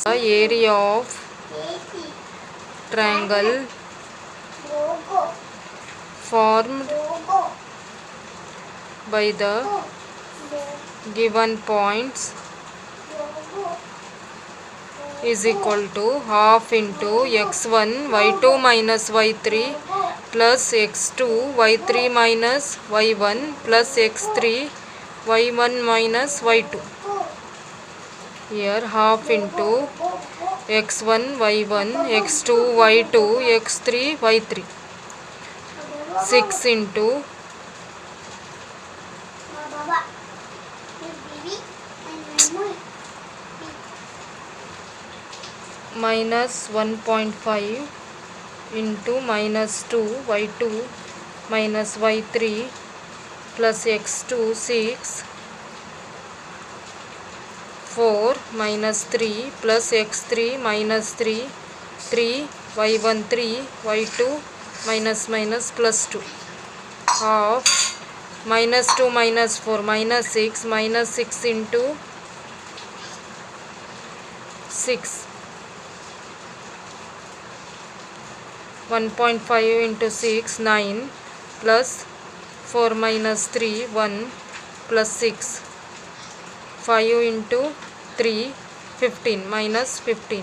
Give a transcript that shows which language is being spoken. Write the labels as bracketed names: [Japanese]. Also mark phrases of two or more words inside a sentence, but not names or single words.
[English] The area of triangle formed by the given points is equal to half into x1 y2 minus y3 plus x2 y3 minus y1 plus x3 y1 minus y2. Here half into x1 y1 x2 y2 x3 y3, 6 into minus 1.5 into minus 2 y2 minus y3 plus x2 6 4 minus 3 plus x3 minus 3 3 y1 3 y2 minus minus plus 2 half minus 2 minus 4 minus 6 into 6 1.5 into 6 9 plus 4 minus 3 1 plus 6 5 into 3 15 minus 15.